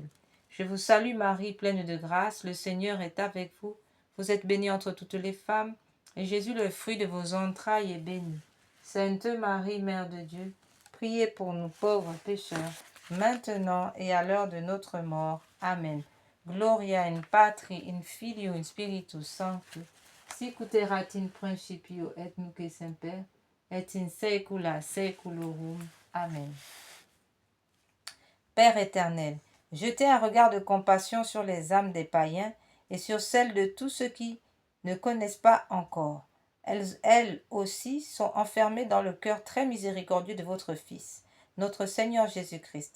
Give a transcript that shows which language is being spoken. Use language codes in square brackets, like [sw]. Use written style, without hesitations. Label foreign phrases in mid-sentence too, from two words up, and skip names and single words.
[fr] Je vous salue Marie, pleine de grâce, le Seigneur est avec vous. Vous êtes bénie entre toutes les femmes, et Jésus, le fruit de vos entrailles, est béni. Sainte Marie, Mère de Dieu, priez pour nous pauvres pécheurs, maintenant et à l'heure de notre mort. Amen. [la] Gloria in Patri, in Filio, in Spiritus Sancto, sic ut erat in principio et nunc et semper, et in saecula saeculorum. Amen. [fr] Père éternel, jetez un regard de compassion sur les âmes des païens et sur celles de tous ceux qui ne connaissent pas encore. Elles aussi sont enfermées dans le cœur très miséricordieux de votre Fils, notre Seigneur Jésus-Christ.